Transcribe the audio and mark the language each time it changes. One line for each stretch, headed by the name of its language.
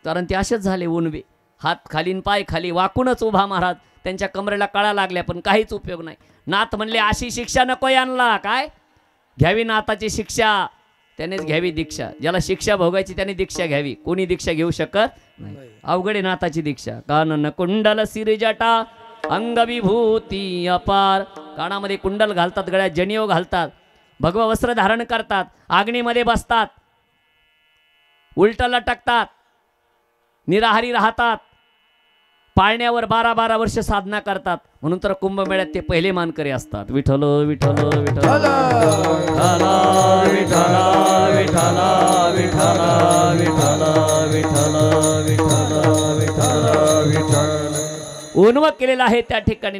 Marathi: कारण ते असेच झाले ओणवे, हात खालीन पाय खाली वाकूनच उभा महाराज. त्यांच्या कमरेला कळा लागल्या पण काहीच उपयोग नाही. नाथ म्हणले अशी शिक्षा नको यांना. काय घ्यावी नाथाची शिक्षा, त्यानेच घ्यावी दीक्षा. ज्याला शिक्षा भोगायची त्याने दीक्षा घ्यावी, कोणी दीक्षा घेऊ शकत नाही. अवघडे नाथाची दीक्षा.
Hindi: कानन कुंडल सिरजटा अंगविभूती अपार.
Marathi: कानामध्ये कुंडल घालतात, गळ्यात जनियो घालतात, भगव वस्त्र धारण करतात, अग्नीमध्ये बसतात, उलट लटकतात, निराहारी राहतात, पाळण्यावर 12-12 वर्ष साधना करतात. म्हणून तर कुंभमेळ्यात ते पहिले मानकरी असतात. विठ्ठल विठ्ठल विठ्ठल उन्व केलेला आहे त्या ठिकाणी.